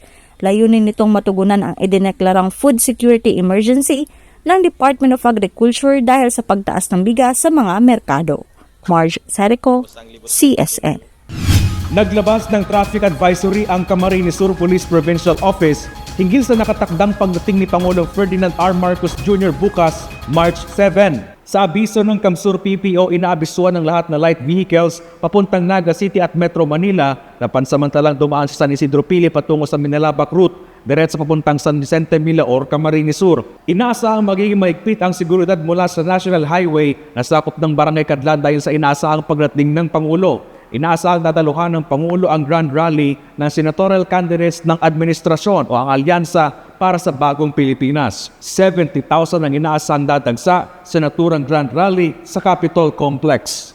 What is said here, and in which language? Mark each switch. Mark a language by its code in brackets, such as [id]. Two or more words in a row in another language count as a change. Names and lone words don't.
[tl] Layunin nitong matugunan ang idineklarang [en] food security emergency [tl] ng Department of Agriculture dahil sa pagtaas ng bigas sa mga merkado. Marge Serico, CSN. Naglabas ng [en] traffic advisory [tl] ang Camarines Sur Police Provincial Office hinggil sa nakatakdang pagdating ni Pangulong Ferdinand R. Marcos Jr. bukas, March 7. Sa abiso ng Camsur PPO, inaabisuan ng lahat na [en] light vehicles [tl] papuntang Naga City at Metro Manila na pansamantalang dumaan sa San Isidro Pili patungo sa Minalabak Route, diretso papuntang San Vicente Milaor, Camarines Sur. Inaasahang magiging maigpit ang seguridad mula sa National Highway na sakop ng Barangay Kadlan dahil sa inaasahang pagdating ng Pangulo. Inaasahang dadaluhan ng Pangulo ang Grand Rally ng [en] senatorial candidates [tl] ng administrasyon o ang alyansa para sa bagong Pilipinas. 70,000 ang inaasahang dadagsa sa naturang Grand Rally sa Capitol Complex.